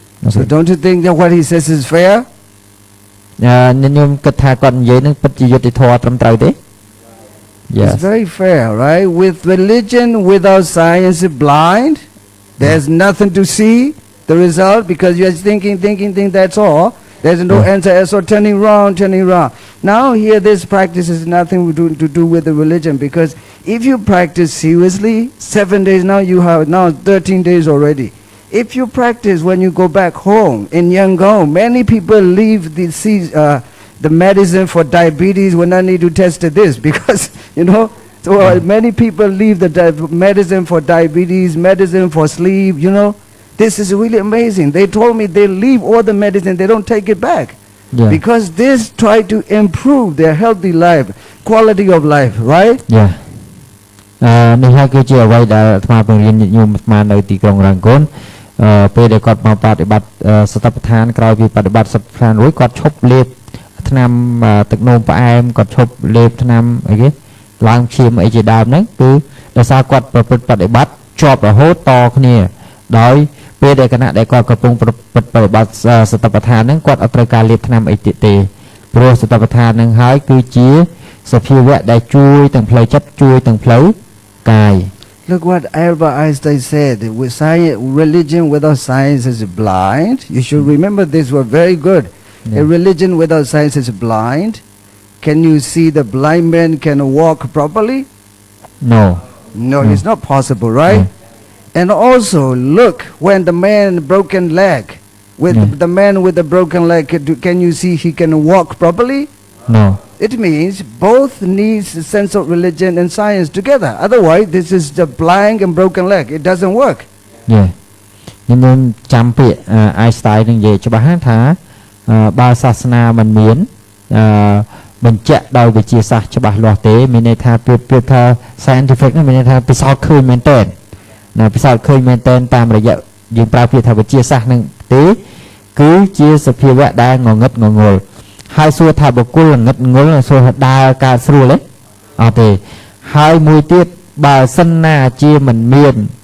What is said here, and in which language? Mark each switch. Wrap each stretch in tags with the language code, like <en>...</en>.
<en>So don't you think that what he says is fair?</en> <km>ខ្ញុំ គិត ថា គាត់ និយាយ នឹង ពិត ជា យុត្តិធម៌ ត្រឹមត្រូវ ទេ Yes.</km> <en>It's very fair, right? With religion without science is blind. There's nothing to see the result, because you're thinking, that's all. There's no answer, so turning round. Now here this practice is nothing to do with the religion, because if you practice seriously, 7 days now, you have now 13 days already. If you practice when you go back home in Yangon, many people leave the medicine for diabetes when I need to test this, because so many people leave the medicine for diabetes, medicine for sleep. This is really amazing. They told me they leave all the medicine, they don't take it back, because this try to improve their healthy life, quality of life, right? Yeah.</en> <km>នេះ ហើយ គឺជា អ្វី ដែល អាត្មា បង្រៀន ញាតិញោម អាត្មា នៅ ទីក្រុង រ៉ាងកុន ពេល ដែល គាត់ មក បដិបត្តិ សតិប្បដ្ឋាន ក្រោយ ពី បដិបត្តិ សតិប្បដ្ឋាន រួច គាត់ ឈប់ លេប ថ្នាំ ទឹកនោម ផ្អែម គាត់ ឈប់ លេប ថ្នាំ អី គេ ឡើង ឈាម អី ជា ដើម ហ្នឹង គឺ ដោយ សារ គាត់ ប្រព្រឹត្ត បដិបត្តិ ជាប់ រហូត ត គ្នា ដោយ ពេល ដែល គណៈ ដែល គាត់ កំពុង ប្រព្រឹត្ត បដិបត្តិ សតិប្បដ្ឋាន ហ្នឹង គាត់ អត់ ត្រូវ ការ លេប ថ្នាំ អី ទៀត ទេ ព្រោះ សតិប្បដ្ឋាន ហ្នឹង ហើយ គឺជា ស សភាវៈដែលជួយទាំងផ្លូវចិត្តជួយទាំងផ្លូវកាយ</km> <en>Look what Albert Einstein said. With science, religion without science is blind. You should remember this word very good. Yeah. A religion without science is blind. Can you see the blind man can walk properly? no No, Mm. it's not possible, right? And also, look, when the man broken leg, with Yeah. the man with the broken leg, can you see he can walk properly? no It means both needs a sense of religion and science together. Otherwise, this is the blind and broken leg. It doesn't work.</en> <km>យេខ្ញុំចាំពាក្យ Einstein នឹងនិយាយច្បាស់ណាស់ថាបើសាសនាមិនមានបញ្ជាក់ដោយវិទ្យាសាស្ត្រច្បាស់លាស់ទេមានន័យថាប្រៀបថា scientific ហ្នឹងមានន័យថាពិសោធន៍ឃើញមែនទែនណាពិសោធន៍ឃើញមែនទែនតាមរយៈយើងប្រើពាក្យថាវិទ្យាសាស្ត្រហ្នឹងទេគឺជាសភាវៈដែលងងឹតងងល់ហើយសួរថាបុគ្គលងឹតងល់សួរថាដើរកើតស្រួលទេអត់ទេហើយមួយទៀតបើសិនណាជាមិនមាន</km>